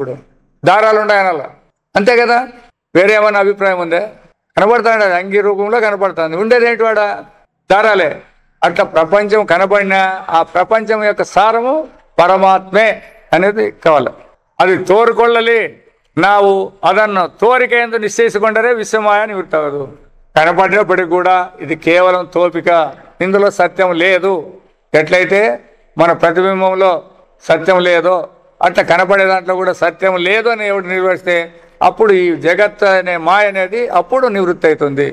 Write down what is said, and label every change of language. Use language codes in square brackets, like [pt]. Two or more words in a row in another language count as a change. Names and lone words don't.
[te] ఇప్పుడు దారాలు ఉన్నాయనాల, అంతే కదా. వేరే ఏమన్నా అభిప్రాయం ఉందే? కనపడతాడు, అంగీ రూపంలో కనపడుతుంది. ఉండేది ఏంటి వాడ? దారాలే. అట్లా ప్రపంచం కనపడినా ఆ ప్రపంచం యొక్క సారము పరమాత్మే అనేది కావాలి. [kn] అది తోరుಕೊಳ್ಳಲಿ ನಾವು ಅದನ್ನು ತೋರಿಕೆ ಎಂದು ನಿಶ್ಚಯಿಸಿಕೊಂಡರೆ ವಿಶ್ವಮಾಯ ನಿವೃತ್ತವದು. [te] కనపడినప్పటికీ కూడా ఇది కేవలం తోపిక, ఇందులో సత్యం లేదు. ఎట్లయితే మన ప్రతిబింబంలో సత్యం లేదో అట్లా కనపడే దాంట్లో కూడా సత్యం లేదు అని ఎవడు నిర్వహిస్తే అప్పుడు ఈ జగత్ అనే మాయ అనేది అప్పుడు నివృత్తి అవుతుంది.